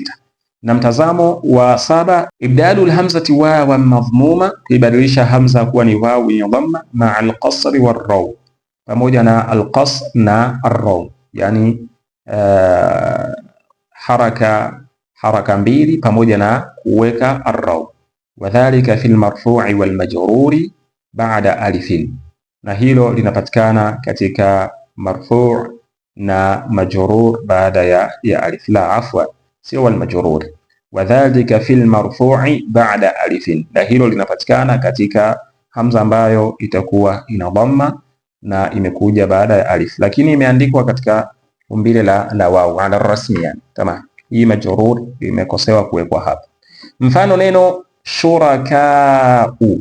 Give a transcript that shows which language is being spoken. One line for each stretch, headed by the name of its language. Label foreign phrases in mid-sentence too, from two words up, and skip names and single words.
Swahili: Na mtazamo wa 7,
Arabic: إبدال الهمزة واوا مضمومة,
Swahili: kuibadilisha hamza kuwa ni waw yenye dhamma
Arabic: مع القصر والروم,
Swahili: pamoja na alqasr na arraw, yani haraka mbili pamoja na kuweka arraw.
Arabic: وكذلك في المرفوع والمجرور بعد ألف,
Swahili: na hilo linapatikana katika marfu' na majrur baada ya alif. La, afwa, sio
Arabic: والمجرور. وكذلك في المرفوع بعد ألف,
Swahili: na hilo linapatikana katika hamza ambayo itakuwa ina dhamma na imekuja baada ya alif, lakini imeandikwa katika umbile la waw
Arabic: على رسم
Swahili: yani. Tamam, hii majrur imekosewa kuwekwa hapa. Mfano neno shurakau.